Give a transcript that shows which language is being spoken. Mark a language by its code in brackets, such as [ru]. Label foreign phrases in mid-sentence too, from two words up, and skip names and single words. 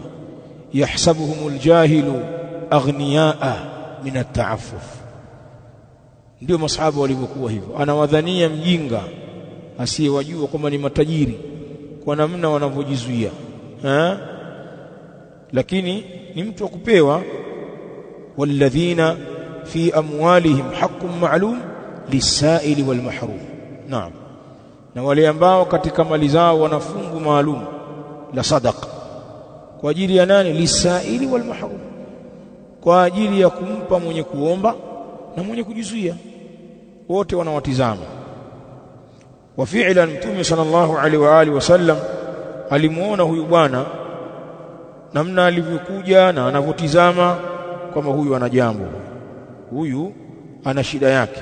[ar] يحسبهم الجاهل أغنياء من التعفف, [sw] ndio masahaba walivyokuwa hivyo. Anawadhania mjinga asiyewajua kwamba ni matajiri kwa namna wanavyojizuia, lakini ni mtu wa kupewa. [ar] والذين في أموالهم حق معلوم للسائل والمحروم. [sw] Naam, na wale ambao katika mali zao wana fungu maalum la sadaqa kwa ajili ya nani? [ar] للسائل والمحروم, [sw] kwa ajili ya kumpa mwenye kuomba na mwenye kujizuia, wote wanawatizama. [ar] وفعلا [sw] Mtume [ar] صلى الله عليه وعلى آله وسلم [sw] alimuona huyu bwana namna alivyokuja na anavyotizama kama huyu ana jambo, huyu ana shida yake.